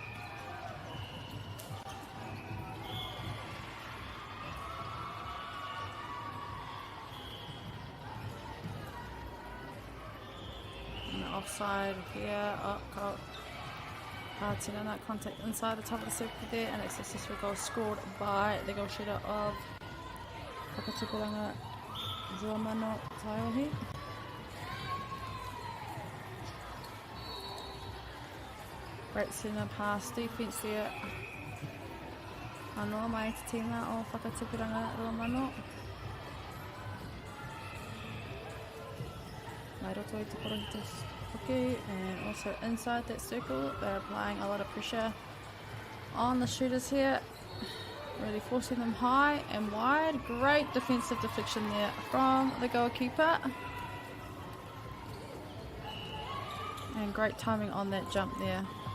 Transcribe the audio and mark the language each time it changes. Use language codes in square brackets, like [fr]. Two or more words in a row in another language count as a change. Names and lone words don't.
[en] And the offside here, Tinana contact inside the top of the circle there, and a successful goal scored by the goal shooter of Whakatupuranga Ruamano Taiohi. Great centre pass defence there. [mi] Anoa mai te tima o Whakatupuranga Ruamano. Mai roto I te korohita hoki, [en] and also inside that circle they're applying a lot of pressure on the shooters here. Really forcing them high and wide. Great defensive deflection there from the goalkeeper. And great timing on that jump there.